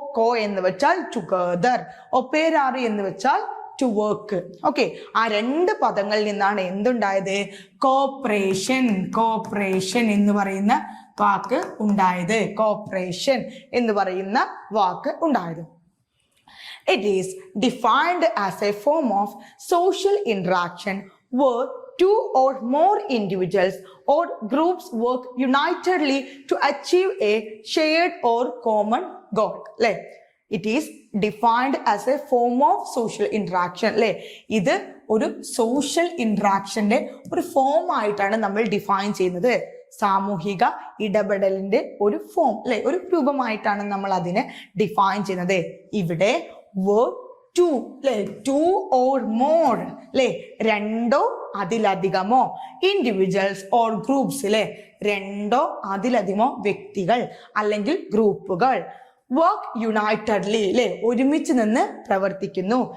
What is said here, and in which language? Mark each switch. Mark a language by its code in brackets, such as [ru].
[ml] കോ എന്ന് വെച്ചാൽ ടുഗദർ, ഒപ്പേരാറി എന്ന് വെച്ചാൽ ടു വർക്ക്. ഓക്കെ, ആ 2 പദങ്ങളിൽ നിന്നാണ് എന്തുണ്ടായത്? കോപ്പറേഷൻ. കോപ്പറേഷൻ എന്ന് പറയുന്ന വാക്ക് ഉണ്ടായത്. കോപ്പറേഷൻ എന്ന് പറയുന്ന വാക്ക് ഉണ്ടായത്. [en] It is defined as a form of social interaction where 2 or more individuals or groups work unitedly to achieve a shared or common goal. അല്ലേ? It is defined as a form of social interaction അല്ലെ? [ml] ഇത് ഒരു social ഇന്ററാക്ഷന്റെ ഒരു form ആയിട്ടാണ് നമ്മൾ define ചെയ്യുന്നത്. സാമൂഹിക ഇടപെടലിന്റെ ഒരു ഫോം അല്ലെ, ഒരു രൂപമായിട്ടാണ് നമ്മൾ അതിനെ ഡിഫൈൻ ചെയ്യുന്നത്. ഇവിടെ ടു അല്ലെ, [en] 2 or more [ml] അല്ലെ, 2 അതിലധികമോ, ഇൻഡിവിജ്വൽസ് ഓർ ഗ്രൂപ്പ്സ് അല്ലെ, 2 അതിലധികമോ വ്യക്തികൾ അല്ലെങ്കിൽ ഗ്രൂപ്പുകൾ വർക്ക് യുണൈറ്റഡ്ലി അല്ലെ, ഒരുമിച്ച് നിന്ന് പ്രവർത്തിക്കുന്നു.